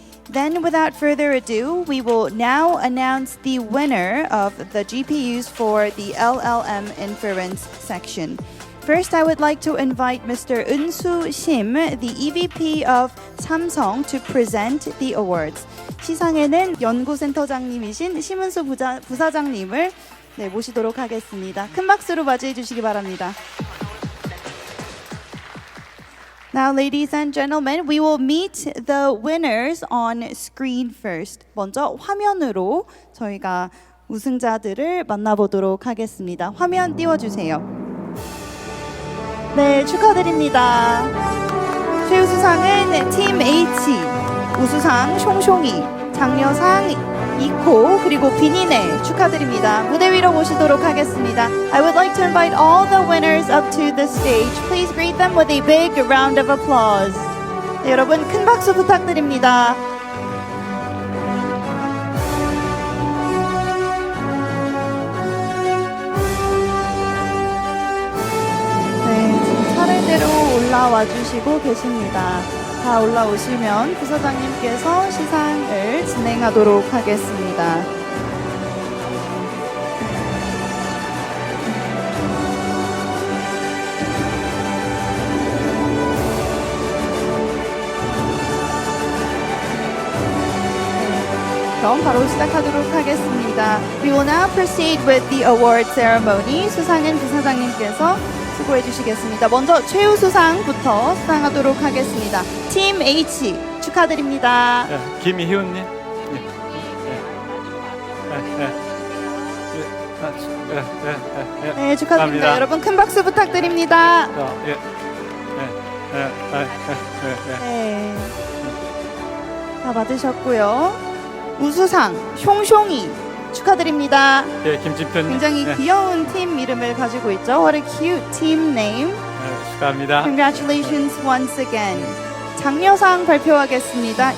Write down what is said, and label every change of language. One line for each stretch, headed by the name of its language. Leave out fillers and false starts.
English: Then, without further ado, we will now announce the winner of the GPUs for the LLM Inference section. First, I would like to invite Mr. Eunsoo Shim, the EVP of Samsung, to present the awards.
Korean: 시상에는 연구센터장님이신 심은수 부사장님을 모시도록 하겠습니다. 큰 박수로 맞이해 주시기 바랍니다.
English: Now, ladies and gentlemen, we will meet the winners on screen first.
Korean: 먼저 화면으로 저희가 우승자들을 만나보도록 하겠습니다. 화면 띄워주세요. 네, 축하드립니다. 최우수상은 팀 H, 우수상 숑숑이, 장려상 이코, 그리고 비니네 축하드립니다. 무대 위로 모시도록 하겠습니다.
English: I would like to invite all the winners up to the stage. Please greet them with a big round of applause.
Korean: 네, 여러분 큰 박수 부탁드립니다. 네, 지금 차례대로 올라와 주시고 계십니다. 다 올라오시면 부사장님께서 시상을 진행하도록 하겠습니다. 그럼 바로 시작하도록 하겠습니다.
English: We will now proceed with the award ceremony.
Korean: 수상은 부사장님께서 수고해 주시겠습니다. 먼저 최우수상부터 수상하도록 하겠습니다. 팀 H 축하드립니다. 네, 김희훈님. 네, 축하드립니다. 여러분 큰 박수 부탁드립니다. 네, 다 받으셨고요. 우수상 숑숑이 축하드립니다. 예, 김진표님. 굉장히 귀여운 팀 이름을 가지고 있죠.
English: What a cute team name.
Korean: 축하합니다.
English: Congratulations once again.
Korean: 장려상 발표하겠습니다.